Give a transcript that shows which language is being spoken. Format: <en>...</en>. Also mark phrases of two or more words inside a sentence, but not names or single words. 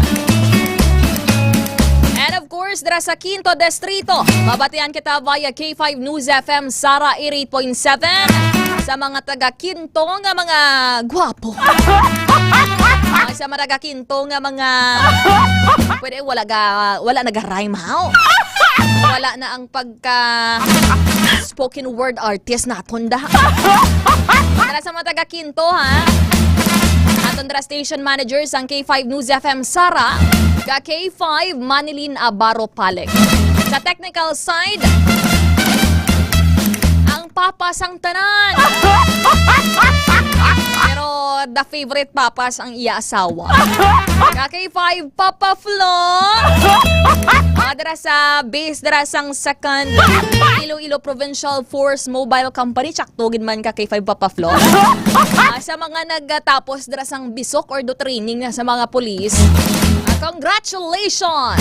<en>And of course,</en> <hil>dira sa 5th Distrito, mabatian kita via K5 News FM Sara 88.7 sa mga taga Quinto nga mga gwapo. Sa maragakinto nga mga pwede wala naga-rhyme how. Wala na ang pagka</hil> <en>spoken word artist</en> <hil>naton da. Para sa mga taga-kinto ha. Aton dra station managers ang K5 News FM Sara, ga K5 Manilin Abaro Palek. Sa technical side, ang papas ang tanan. Pero</hil> <en>the favorite</en> <hil>papas ang iya asawa. Ga K5 Papa Flo. Dara sa base dara sang second Iloilo Provincial Force Mobile Company, tsaktugin man ka K5 Papa Flo. Sa mga nagtapos dara sang bisok or do training na sa mga police, congratulations!</hil>